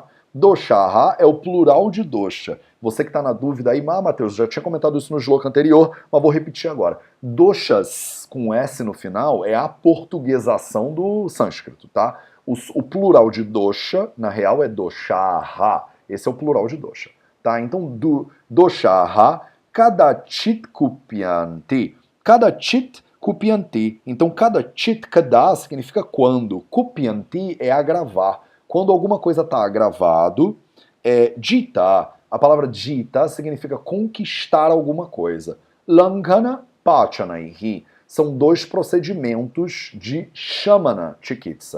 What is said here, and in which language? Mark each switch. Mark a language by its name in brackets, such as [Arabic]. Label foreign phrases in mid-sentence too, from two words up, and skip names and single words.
[Portuguese] Doshaha é o plural de dosha. Você que está na dúvida aí, Matheus, já tinha comentado isso no sloka anterior, mas vou repetir agora. Doshas com S no final é a portuguesação do sânscrito, tá? O plural de dosha, na real, é doshaha. Esse é o plural de dosha, tá? Então, [Sanskrit] doshaha kadachit kupyanti. Kadachit kupyanti. [Portuguese] Então, kadachit, kada significa quando. Kupyanti é agravar. Quando alguma coisa está agravado, jita, a palavra jita significa conquistar alguma coisa. [Sanskrit] Langhana pachanaihi. [Portuguese] São dois procedimentos de [Sanskrit] shamana chikitsa.